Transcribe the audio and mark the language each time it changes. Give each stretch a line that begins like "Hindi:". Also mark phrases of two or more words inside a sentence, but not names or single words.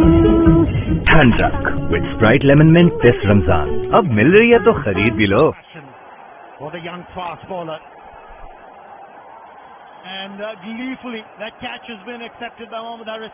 Hindi: ठंड रख
English: with Sprite Lemon Mint this Ramzan.
Hindi: अब मिल रही है तो खरीद भी लो.
English: For the young fast bowler. And gleefully, that catch has been accepted by Mohammad Haris.